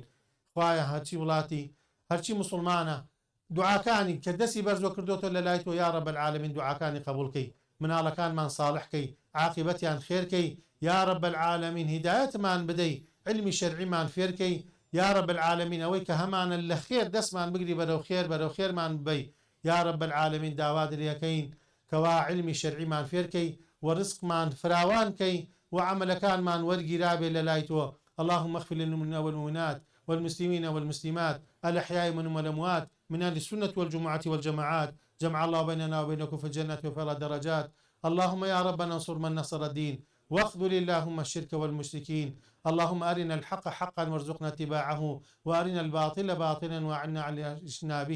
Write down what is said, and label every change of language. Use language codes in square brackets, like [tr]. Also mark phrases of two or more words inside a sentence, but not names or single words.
[ckb] خوایە هەرچی وڵاتی هەرچی مسلمانە دوعاکانی کە دەستی بەرزۆ کردوتە لە لای تۆ [ar] یا رب العالمین [ckb] دوعاکانی قبولکەی، مناڵەکانمان ساڵحکەی، عاقبەتیان خێرکەی [ar] یا رب العالمین، [ckb] هیدایەتمان بدەی، علمی شەرعیمان فێرکەی [ar] یا رب العالمین، [ckb] ئەوەی کە هەمانە لە خێر دەستمان بگری بەرەو خێرمان ببەی [ar] یا رب العالمین. [ckb] داوا دەریەکەین کەوا علمی شەرعیمان فێرکەی و رزقمان فراوانکەی و عملەکانمان وەرگیرابێ لە لای تۆ. [ar] اللهم اغفر للمؤمنين والمؤمنات والمسلمين والمسلمات الأحياء منهم والأموات من أهل السنة والجمعة والجماعات، جمع الله بيننا وبينكم في الجنة وفي الدرجات. اللهم يا ربنا انصر من نصر الدين واخذل اللهم الشرك والمشركين. اللهم أرنا الحق حقا وارزقنا اتباعه وأرنا الباطل باطلا وأعنا على اجتنابه.